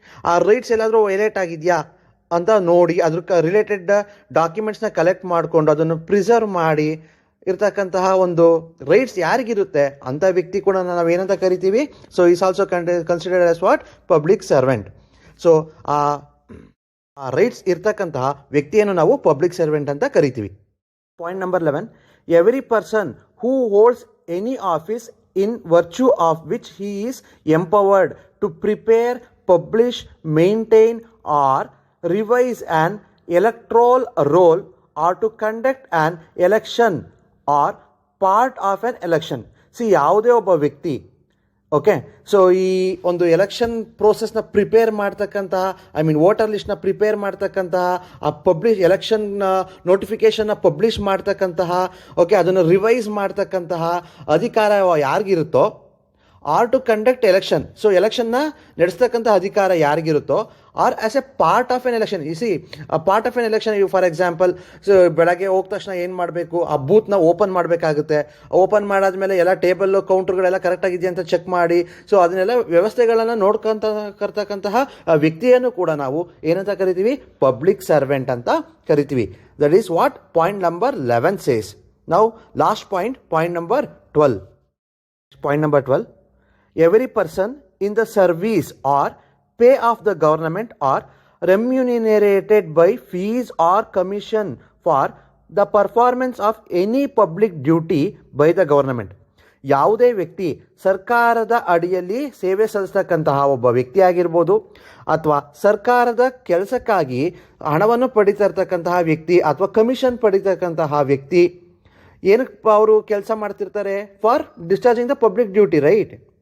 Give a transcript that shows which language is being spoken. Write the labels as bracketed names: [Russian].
[Kannada] ಆ ರೈಟ್ಸ್ ಎಲ್ಲಾದರೂ ವೈಲೇಟ್ ಆಗಿದೆಯಾ ಅಂತ ನೋಡಿ ಅದ್ರ ರಿಲೇಟೆಡ್ ಡಾಕ್ಯುಮೆಂಟ್ಸ್ನ ಕಲೆಕ್ಟ್ ಮಾಡಿಕೊಂಡು ಅದನ್ನು ಪ್ರಿಸರ್ವ್ ಮಾಡಿ ಇರ್ತಕ್ಕಂತಹ ಒಂದು ರೈಟ್ಸ್ ಯಾರಿಗಿರುತ್ತೆ ಅಂಥ ವ್ಯಕ್ತಿ ಕೂಡ ನಾವೇನಂತ ಕರಿತೀವಿ? [English] Is also considered as what? [Kannada] Public servant. ಆ ರೈಟ್ಸ್ ಇರ್ತಕ್ಕಂತಹ ವ್ಯಕ್ತಿಯನ್ನು ನಾವು ಪಬ್ಲಿಕ್ ಸರ್ವೆಂಟ್ ಅಂತ ಕರಿತೀವಿ. [English] Point number 11. Every person who holds any office in virtue of which he is empowered to prepare, publish, maintain or revise an electoral roll or to conduct an election or part of an election. [Kannada] ಯಾವುದೇ ಒಬ್ಬ ವ್ಯಕ್ತಿ, okay, ಈ ಒಂದು election ಪ್ರೋಸೆಸ್ನ prepare ಮಾಡ್ತಕ್ಕಂತಹ, voter ಲಿಸ್ಟ್ನ prepare ಮಾಡ್ತಕ್ಕಂತಹ, ಆ election ನೋಟಿಫಿಕೇಷನ್ನ publish ಮಾಡ್ತಕ್ಕಂತಹ, okay, ಅದನ್ನು ರಿವೈಸ್ ಮಾಡ್ತಕ್ಕಂತಹ ಅಧಿಕಾರ ಯಾರಿಗಿರುತ್ತೋ [English] Are to conduct election. [Kannada] So ಎಲೆಕ್ಷನ್ನ ನಡೆಸ್ತಕ್ಕಂಥ ಅಧಿಕಾರ ಯಾರಿಗಿರುತ್ತೋ, [English] Are as a part of an election. Part of an election, for example, [Kannada] so ಬೆಳಗ್ಗೆ ಹೋದ ತಕ್ಷಣ ಏನು ಮಾಡಬೇಕು, ಆ ಬೂತ್ನ ಓಪನ್ ಮಾಡಬೇಕಾಗುತ್ತೆ. ಓಪನ್ ಮಾಡಾದ್ಮೇಲೆ ಎಲ್ಲ ಟೇಬಲ್ಲು ಕೌಂಟರ್ಗಳೆಲ್ಲ ಕರೆಕ್ಟಾಗಿದೆಯಾ ಅಂತ ಚೆಕ್ ಮಾಡಿ, ಸೊ ಅದನ್ನೆಲ್ಲ ವ್ಯವಸ್ಥೆಗಳನ್ನು ನೋಡ್ಕೊಂತಕ್ಕಂತಹ ವ್ಯಕ್ತಿಯನ್ನು ಕೂಡ ನಾವು ಏನಂತ ಕರಿತೀವಿ, ಪಬ್ಲಿಕ್ ಸರ್ವೆಂಟ್ ಅಂತ ಕರಿತೀವಿ. [English] That is what point number 11 says. Now last point number 12. Point number 12. Every person in the service or pay of the government are remunerated by fees or commission for the performance of any public duty by the government. [Kannada] ಯಾವುದೇ ವ್ಯಕ್ತಿ ಸರ್ಕಾರದ ಅಡಿಯಲ್ಲಿ ಸೇವೆ ಸಲ್ಲಿಸ್ತಕ್ಕಂತಹ ಒಬ್ಬ ವ್ಯಕ್ತಿ ಆಗಿರ್ಬೋದು, ಅಥವಾ ಸರ್ಕಾರದ ಕೆಲಸಕ್ಕಾಗಿ ಹಣವನ್ನು ಪಡಿತಾ ಇರ್ತಕ್ಕಂತಹ ವ್ಯಕ್ತಿ, ಅಥವಾ ಕಮಿಷನ್ ಪಡಿತಕ್ಕಂತಹ ವ್ಯಕ್ತಿ, ಏನಕ್ಕೆ ಅವರು ಕೆಲಸ ಮಾಡ್ತಿರ್ತಾರೆ, [English] for discharging the public duty, [Kannada] right?